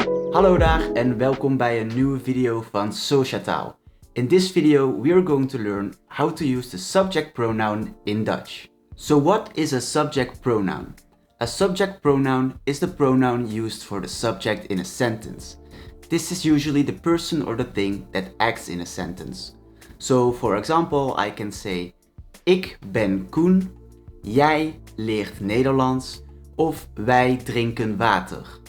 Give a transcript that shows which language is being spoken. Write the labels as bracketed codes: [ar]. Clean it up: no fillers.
[nl] Hallo daar en welkom bij een nieuwe video van Sociataal. [en] In this video we are going to learn how to use the subject pronoun in Dutch. So what is a subject pronoun? A subject pronoun is the pronoun used for the subject in a sentence. This is usually the person or the thing that acts in a sentence. So for example, I can say [nl] ik ben Koen, jij leert Nederlands of wij drinken water.